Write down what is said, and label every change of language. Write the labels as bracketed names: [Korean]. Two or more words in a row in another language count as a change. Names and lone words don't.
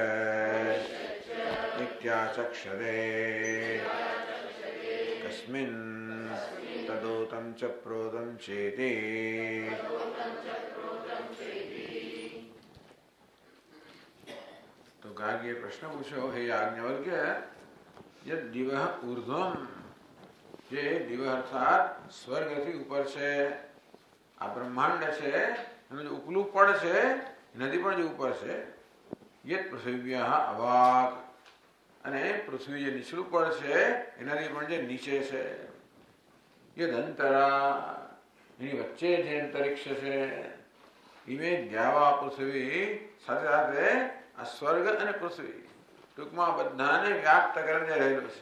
[Sanskrit] इत्याचक्षते कस्मिन् तदोतं च प्रोतं चेति। [Gujarati] તો ગાર્ગ્ય પ્રશ્ન પૂછો, [Sanskrit] हे याज्ञवल्क्य, यद दिवः ऊर्ध्वम, [Gujarati] જે દિવ અર્થાત સ્વર્ગથી ઉપર છે, આ બ્રહ્માંડ છે એનું જે ઉપલું પડ છે, નદી પણ જે ઉપર છે, [Sanskrit] यत पृथिव्याः अवाक, [Gujarati] અને પૃથ્વી જે નીચલું પડ છે એનાથી પણ જે નીચે છે, [Sanskrit] यद अंतरा [Gujarati] એની વચ્ચે જે અંતરિક્ષ છે, [Sanskrit] इमे द्यावा पृथ्वी, [Gujarati] સાથે સાથે આ સ્વર્ગ અને પૃથ્વી ટૂંકમાં બધાને વ્યાપ્ત કરીને રહેલો છે.